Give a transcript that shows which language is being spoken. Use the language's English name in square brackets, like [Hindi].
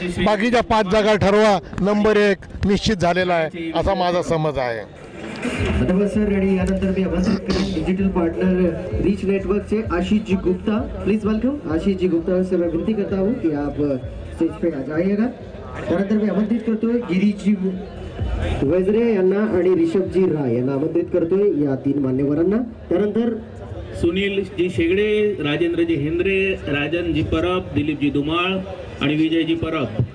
[Marathi] बाकीच्या 5 जागा ठरवा, नंबर 1 निश्चित झालेला आहे असा माझा समज आहे. धन्यवाद सर. आणि यानंतर मी आमंत्रित करेन डिजिटल पार्टनर रीच नेटवर्कचे आशीष जी गुप्ता. [English] please welcome [Hindi] आशीष जी गुप्ता से मैं विनती करता हूँ कि आप स्टेज पे आ जाइएगा. [Marathi] त्यानंतर मी आमंत्रित करतोय गिरीश जी वजरे यांना आणि ऋषभजी राय यांना आमंत्रित करतोय, या 3 मान्यवरांना. त्यानंतर सुनील जी शेगडे, राजेंद्र जी हेंद्रे, राजन जी परब, दिलीप जी धुमाळ आणि विजय जी परब.